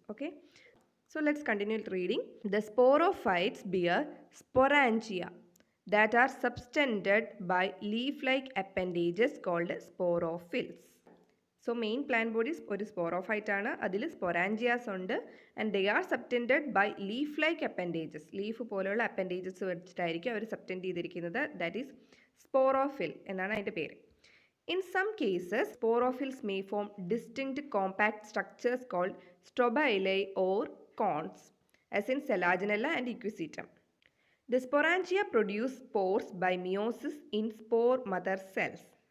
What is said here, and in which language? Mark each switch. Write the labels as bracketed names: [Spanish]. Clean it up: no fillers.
[English] Okay, so let's continue reading. The sporophytes bear sporangia that are subtended by leaf-like appendages called sporophylls. So main plant body [Malayalam] ഒരു sporophyte ആണ്. അതിൽ സ്പൊറാഞ്ചിയാസ് ഉണ്ട് [English] And they are subtended by leaf like appendages. [Malayalam] Leaf പോലെയുള്ള appendages വെച്ചിട്ടായിരിക്കും അവർ subtend ചെയ്തിരിക്കുന്നത്. [English] that is [Malayalam] sporophyll എന്നാണ് അതിൻ്റെ പേര്. [English] In some cases, sporophylls may form distinct compact structures called strobilae or cones, as in Selaginella and Equisetum. The sporangia produce spores by meiosis in spore mother cells.